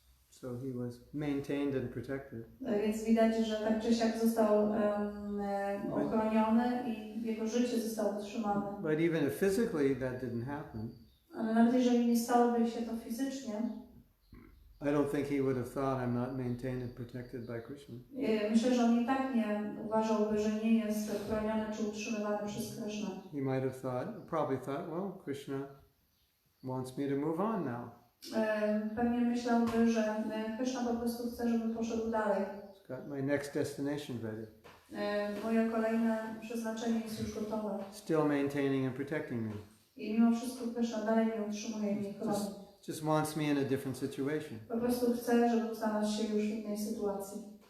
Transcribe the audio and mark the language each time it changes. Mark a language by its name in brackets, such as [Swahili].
[English] So he was maintained and protected. [Polish] Więc widać, że tak czy siak został ochroniony i jego życie zostało utrzymane. [English] But even if physically that didn't happen, [Polish] Ale nawet jeżeli nie stałoby się to fizycznie, [English] I don't think he would have thought I'm not maintained and protected by Krishna. [Polish] myślę, że on i tak nie uważałby, że nie jest chroniony czy utrzymywany przez Krishnę. [English] He might have thought, probably thought, well, Krishna wants me to move on now. [Polish] Pewnie myślałby, że Krishna po prostu chce, żebym poszedł dalej. [English] He's got my next destination ready. [Polish] Moje kolejne przeznaczenie jest już gotowe. [English] Still maintaining and protecting me. [Polish] I mimo wszystko Krishna dalej mnie utrzymuje i mnie chroni. [English] Just wants me in a different situation. [Polish] Po prostu chce, żebym znalazł się już w innej sytuacji.